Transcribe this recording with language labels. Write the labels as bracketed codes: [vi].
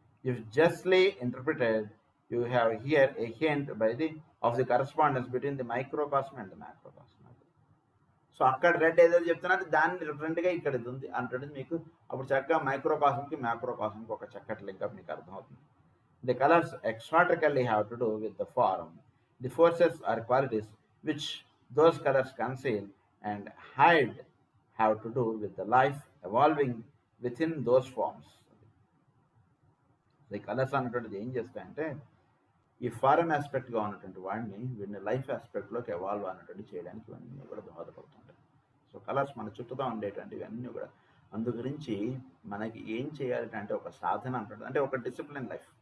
[en] If justly interpreted you have here a hint by the of the correspondence between the microcosm and the macrocosm. [te] So అక్కడ red ఏదైతే చెప్తున్నారు దాన్ని డిఫరెంట్గా ఇక్కడ ఇది ఉంది అంటుంది మీకు. అప్పుడు చక్కగా మైక్రోకాస్మ్కి మ్యాక్రోకాస్మ్కి ఒక చక్కటి లింకప్ మీకు అర్థమవుతుంది. [en] The colors exotically have to do with the form. The forces or qualities which those colors conceal and hide have to do with the life evolving within those forms. The colors [te] అన్నటువంటిది ఏం చేస్తాయంటే ఈ foreign ఆస్పెక్ట్గా ఉన్నటువంటి వాడిని వీడిని life ఆస్పెక్ట్లోకి evolve అన్నటువంటి చేయడానికి ఇవన్నీ కూడా దోహదపడుతుంటాయి. సో కలర్స్ మన చుట్టూతో ఉండేటువంటివి అన్నీ కూడా అందు గురించి మనకి ఏం చేయాలి అంటే ఒక సాధన అంటాడు, అంటే ఒక డిసిప్లిన్ లైఫ్.